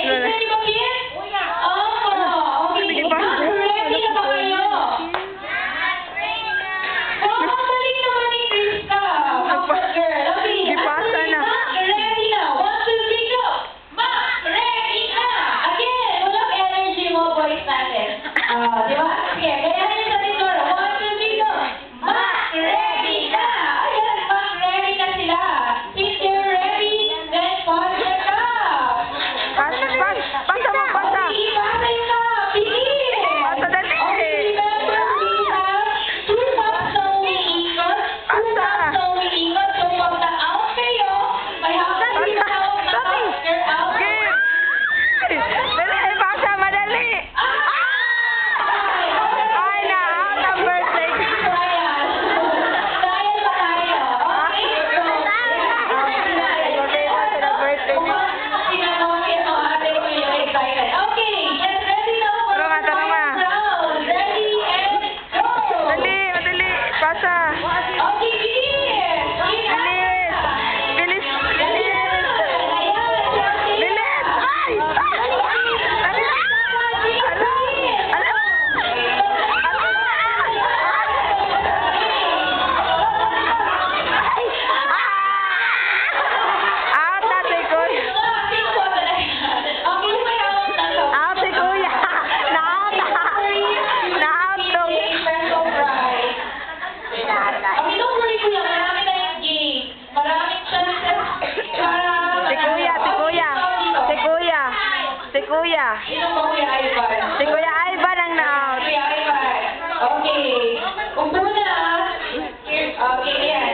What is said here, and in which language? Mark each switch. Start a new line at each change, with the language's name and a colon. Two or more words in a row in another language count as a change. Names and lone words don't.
Filipino: ready ba, Kit? Opo.
English: Okay. Ready
Filipino: na ba kayo? Ang galing naman ni Krista.
English: Good girl. Okay.
Cebuano: Gipasa na.
English: Ready na. 1, 2, 3, go. Ready
Filipino: na.
English: Again,
Filipino: walang energy mo, boys natin. Di ba? Sige, kaya nyo sa Dora. 1, 2, 3, go. Ready na. Ayan, ready na sila.
English: If they're ready, then
Filipino: pause na. Pasa mo, pasa. Okay, ipasa yun na. Bilis. Pasa dali.
English: Okay, remember, we have 2 laps
Filipino: na umiikot.
English: 2 laps na umiikot.
Filipino: So, pag na-out kayo, may hapon din out
English: na after out.
Filipino: Dali, pasa, madali. Ay, na-out ang birthday.
English: Trial. Trial
Filipino: pa tayo. Okay? Kung ano pinanongin ang ate ko yung excited.
English: Okay, get ready now for
Filipino: Tara,
English: the
Filipino: tara, ma.
English: final round. Ready and go!
Filipino: Dali, madali. Pasa. Okay, bilis! Bilis. Bilis. Bilis. Bilis. Ay! Dali. Out na si Kuya. Out si Kuya. Na-out na. Na-out dong.
English: Don't worry,
Filipino: Kuya. Marami tayong game. Maraming chances para... Si Kuya, si Kuya. Si Kuya. Si Kuya. Sino ba, Kuya Ivan? Si Kuya Ivan ang na-out. Kuya Ivan. Okay. Upo na. Okay,